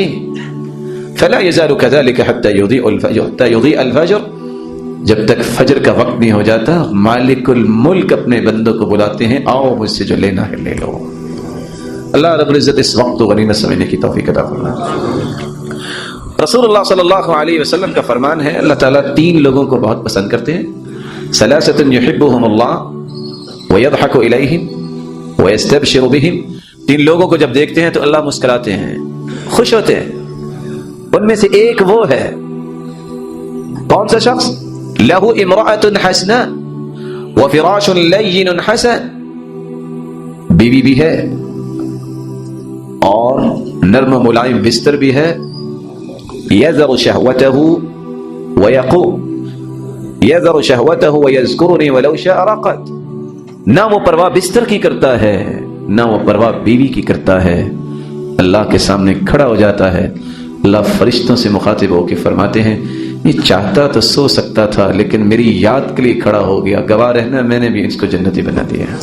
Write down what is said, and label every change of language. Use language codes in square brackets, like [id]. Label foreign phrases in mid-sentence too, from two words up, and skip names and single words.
[ar] فلا يزال كذلك حتى يضيء الفجر, [hi] जब तक फजर का वक्त नहीं हो जाता मालिकुल मुल्क अपने बंदों को बुलाते हैं आओ मुझसे जो लेना है ले लो। अल्लाह रब्बुल इज्जत इस वक्त को गनीमत समझने की तौफीक अता फरमाए। [ar] رسول الله صلى الله عليه وسلم [hi] का फरमान है अल्लाह ताला 3 लोगों को बहुत पसंद करते हैं। [ar] ثلاثة يحبهم الله و يضحك إليهم و يستبشر بهم, [hi] 3 लोगों को जब देखते हैं तो अल्लाह मुस्कुराते हैं, खुश होते हैं। उनमें से एक वो है, कौन सा शख्स, [ar] له امرأة حسناء و فراش لين حسن, [hi] बीवी भी है और नर्म मुलायम बिस्तर भी है। [ar] يذر شهوته و يقوم يذر شهوته و يذكرني و لو شاء رقد, [hi] ना वो परवाह बिस्तर की करता है ना वो परवाह बीवी की करता है, अल्लाह के सामने खड़ा हो जाता है। अल्लाह फरिश्तों से मुखातिब होकर फरमाते हैं ये चाहता तो सो सकता था लेकिन मेरी याद के लिए खड़ा हो गया, गवाह रहना मैंने भी इसको जन्नती बना दिया।